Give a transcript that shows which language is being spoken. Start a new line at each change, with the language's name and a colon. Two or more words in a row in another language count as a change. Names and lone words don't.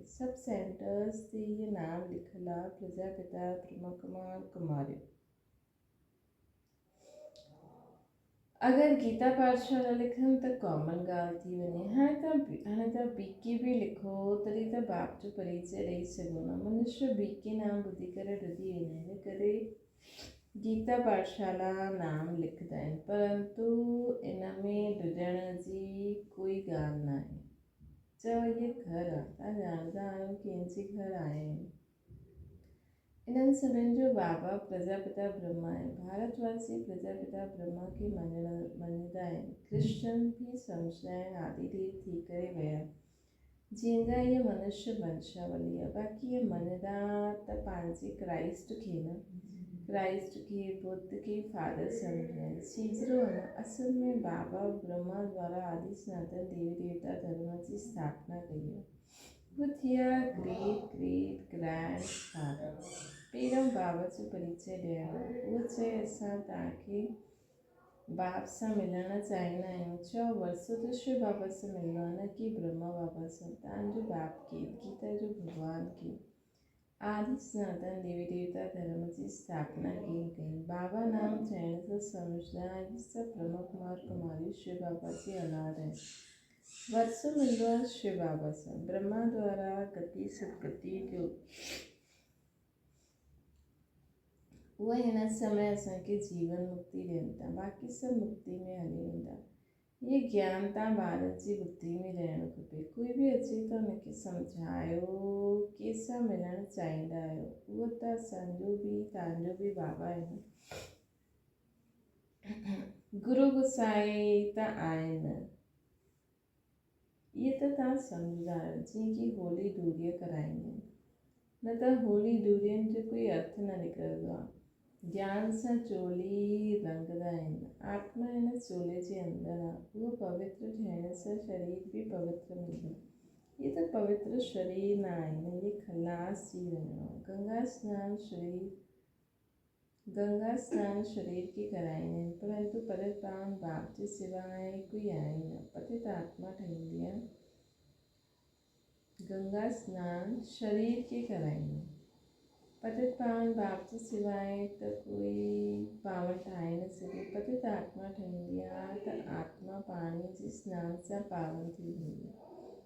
Sindhi: सभु सेंटर्स ते इहे नाम लिखियलु आहे, प्रजापिता ब्रह्मा कुमार कुमारियो। अगरि गीता पाठशाला लिखनि त कॉमन ॻाल्हि थी वञे। हाणे तव्हां बीके बि लिखो तॾहिं त बाप जो परिचय ॾेई सघो न। मनुष्य बीके नाम ॿुधी करे ॾुधी वेंदा आहिनि, इन करे गीता पाठशाला नाम लिखंदा आहिनि, परंतु इन में ॾुधण जी कोई ॻाल्हि न आहे। चओ इहे घर आहे, तव्हां ॼाणंदा आहियो कंहिंजे घर आया आहिनि। इन्हनि सभिनि जो बाबा प्रजापिता ब्रह्मा आहे। भारतवासी प्रजापिता ब्रह्मा खे मञंदा आहिनि। क्रिश्चन बि सम्झंदा आहिनि आदिदेव थी करे विया, जंहिंजा इहे मनुष्य वंशावली आहे। बाक़ी इहे मञंदा त पंहिंजे क्राइस्ट खे न, क्राइस्ट खे बुद्ध खे फादर सम्झंदा आहिनि। सीज़रो आहे न, असल में बाबा ब्रह्मा द्वारा आदि सनातन देवी देवता धर्म जी स्थापना कई आहे। वो थिया
English: great great grand father.
Sindhi: पहिरियों बाबा जो परिचय ॾियणो, उहो चए असां तव्हांखे बाप सां मिलणु चाहींदा आहियूं। चओ वरसो त शिव बाबा सां मिलणो आहे, न कि ब्रह्मा बाबा सां। तव्हांजो बाप खे, गीता जो भॻवान खे आदि सनातन देवी देवता धर्म जी स्थापना कीअं कई। बाबा नाम चइण सां सम्झंदा आहिनि सभु ब्रह्मा कुमार कुमारी शिव बाबा जी औलाद आहिनि। वरसो मिलंदो आहे शिव बाबा सां, ब्रह्मा द्वारा गति सदगति जो। उहे हिन समय असांखे जीवन मुक्ति ॾियनि था, बाक़ी सभु मुक्ति में हली वेंदा। इहे ज्ञान तव्हां ॿारनि जी बुद्धि में रहणु खपे। कोई बि अचे त हुनखे सम्झायो कंहिंसां मिलणु चाहींदा आहियो। उहो त असांजो बि तव्हांजो बि बाबा आहिनि। गुरू गुसाई त आहिनि, इहे त तव्हां सम्झंदा आहियो। जीअं कि होली दूरिय कराईंदा आहिनि, न त होली दूरियनि जो कोई अर्थ न निकिरंदो आहे। ज्ञान सां चोली रंगदा आहिनि, आत्मा हिन चोले जे अंदरि आहे। उहो पवित्र थियण सां शरीर बि पवित्र मिलंदो। इहे त पवित्र शरीर न आहिनि, इहे खलास थी वञिणो आहे। गंगा स्नान शरीर खे कराईंदा आहिनि, परंतु पतित पावन बाप जे सवाइ कोई आहे न। पतित आत्मा ठहींदी आहे, गंगा स्नान शरीर खे कराईंदा आहिनि। पतित पावन बाप जे सवाइ त कोई पावन ठाहे न सघे। पतित आत्मा ठहींदी आहे त आत्मा पाणी जे सनान सां पावन थी वेंदी आहे।